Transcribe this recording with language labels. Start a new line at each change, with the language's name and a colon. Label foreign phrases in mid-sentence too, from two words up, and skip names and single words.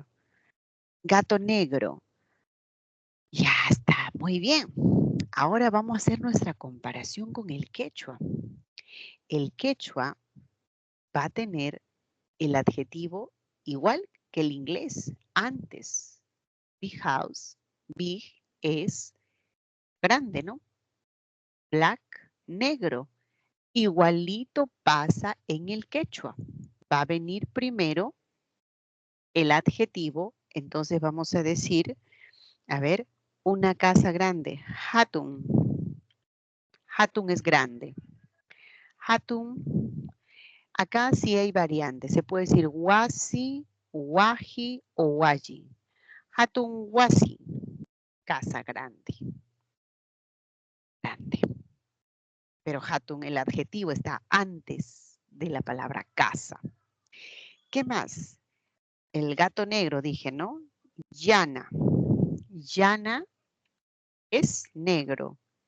Spanish: Gato negro. Ya está, muy bien. Ahora vamos a hacer nuestra comparación con el quechua. El quechua va a tener el adjetivo igual que el inglés, antes.
English: Big house,
Spanish: big es grande, ¿no? Black, negro. Igualito pasa en el quechua. Va a venir primero el adjetivo, entonces vamos a decir, a ver, una casa grande, hatun. Hatun es grande. Hatun, acá sí hay variantes. Se puede decir wasi, waji o waji.
Quechua: Hatun wasi,
Spanish: casa grande. Grande. Pero hatun, el adjetivo está antes de la palabra casa. ¿Qué más? El gato negro, dije, ¿no? Llana. Llana es negro.